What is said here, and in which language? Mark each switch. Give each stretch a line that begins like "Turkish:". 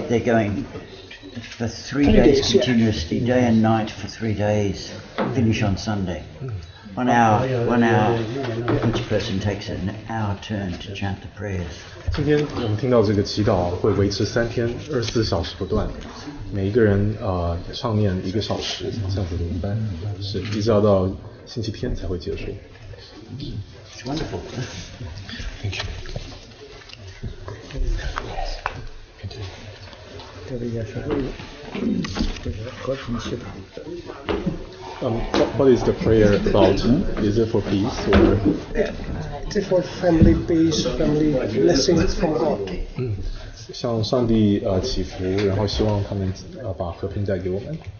English: They're going for 3 days continuously, day and night for 3 days. Finish on Sunday. 1 hour. Each person takes an hour turn to chant the prayers.
Chinese: 今天我们听到这个祈祷会维持3天，24小时不断，每一个人上念1个小时，像普通班，是一直要到星期天才会结束。
English: It's wonderful. Thank you. What is the prayer about? Is it for peace or? It's for family peace, family blessings from God.
Chinese: 向上帝祈福，然后希望他们把和平带给我们。